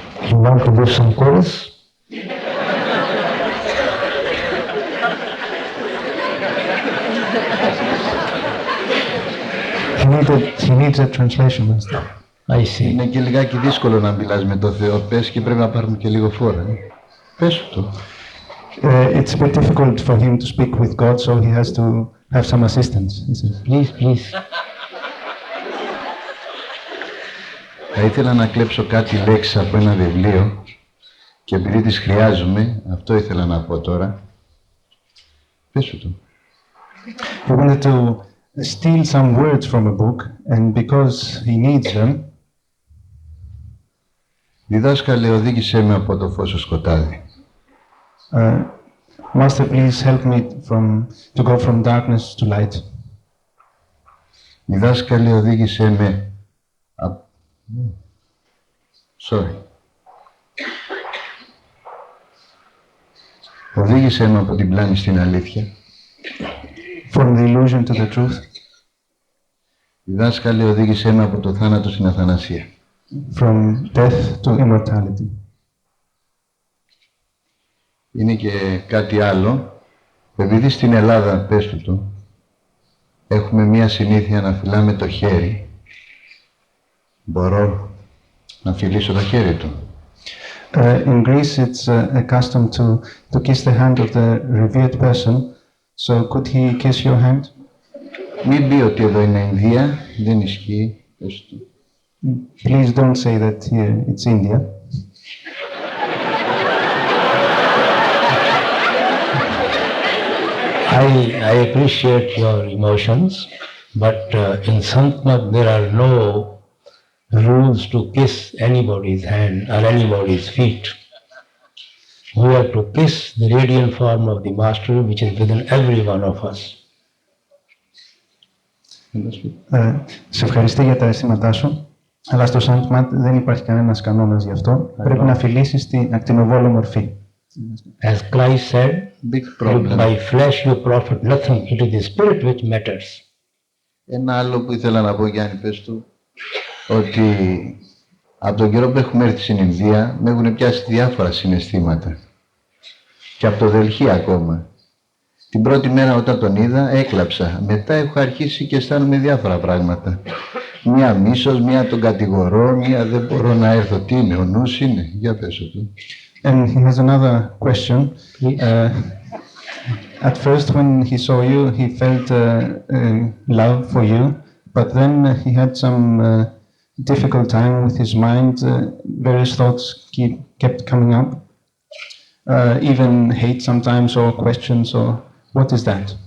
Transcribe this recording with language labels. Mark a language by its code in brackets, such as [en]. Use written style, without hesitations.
[en] You want to do some chorus? He needs a translation, Master. I see. [el] Είναι και λιγάκι δύσκολο να μιλάς με το Θεό. Πες και πρέπει να πάρουμε και λίγο φόρα. Πες του το. [en] It's a bit difficult for him to speak with God, so he has to have some assistance. He says, Please. [el] Θα ήθελα να κλέψω κάτι λέξεις από ένα βιβλίο και επειδή τις χρειάζομαι, αυτό ήθελα να πω τώρα. Πες του το. [en] He wanted to steal some words from a book, and because he needs them, [el] Διδάσκαλε, οδήγησέ με από το φως στο σκοτάδι. [en] Master, please help me to go from darkness to light. [el] Διδάσκαλε, οδήγησέ με... [en] Sorry. [el] Οδήγησέ με από την πλάνη στην αλήθεια. [en] From the illusion to the truth. [el] Διδάσκαλε, οδήγησέ με από το θάνατο στην αθανασία. [en] From death to immortality. [el] Είναι και κάτι άλλο. Επειδή στην Ελλάδα, πες του το, έχουμε μία συνήθεια να φυλάμε το χέρι. Μπορώ να φιλήσω το χέρι του. [en] In Greece, it's a custom to kiss the hand of the revered person. So, could he kiss your hand? [el] Μην πει ότι εδώ είναι Ινδία, δεν ισχύει. Πες του. [en] Please don't say that here it's India. I appreciate your emotions, but in Santmat there are no rules to kiss anybody's hand or anybody's feet. We have to kiss the radiant form of the Master which is within every one of us. [el] Σε ευχαριστώ για τα αισθήματά σου, αλλά στο Σάντματ δεν υπάρχει κανένας κανόνας γι' αυτό. Πρέπει να φιλήσεις την ακτινοβόλο μορφή. [en] As Christ said, Big problem. by flesh you profit nothing, it is the spirit which matters. [el] Ένα άλλο που ήθελα να πω, Γιάννη, πες του, ότι από τον καιρό που έχουμε έρθει στην Ινδία, με έχουν πιάσει διάφορα συναισθήματα. Και από το Δελχή ακόμα. Την πρώτη μέρα όταν τον είδα, έκλαψα. Μετά έχω αρχίσει και αισθάνομαι διάφορα πράγματα. Μία μίσος, μία τον κατηγορώ, μία δεν μπορώ να έρθω. Τι είναι, ο νους είναι. Για πες του. [en] And he has another question. At first, when he saw you, he felt love for you, but then he had some difficult time with his mind. Various thoughts kept coming up, even hate sometimes, or questions, or what is that?